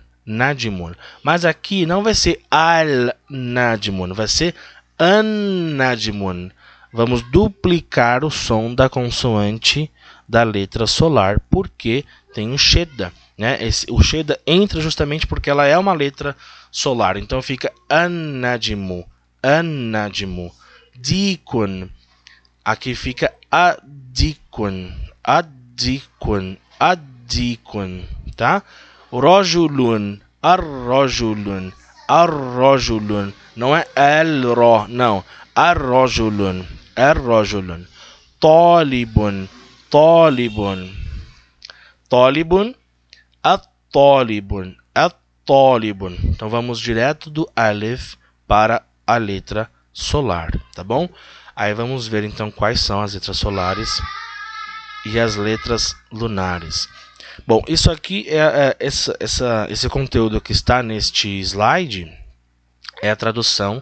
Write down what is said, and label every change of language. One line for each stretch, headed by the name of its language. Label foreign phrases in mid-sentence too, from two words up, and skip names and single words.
Portuguese: Najmun. Mas aqui não vai ser Al-Najmun, vai ser An-Najmun. vamos duplicar o som da consoante da letra solar, porque tem o shedda, né? O shedda entra justamente porque ela é uma letra solar, então fica
Arabic: النجم، النجم، ديك,
Portuguese: aqui fica
Arabic: الديك، الديك، الديك,
Portuguese: tá?
Arabic: رجل، الرجل، الرجل,
Portuguese: não é el-ro, não,
Arabic: الرجل، الرجل، طالب، طالب، طالب، الطالب، الطالب.
Portuguese: Então vamos direto do alif para a letra solar, tá bom? Aí vamos ver então quais são as letras solares e as letras lunares. Bom, isso aqui esse conteúdo que está neste slide é a tradução.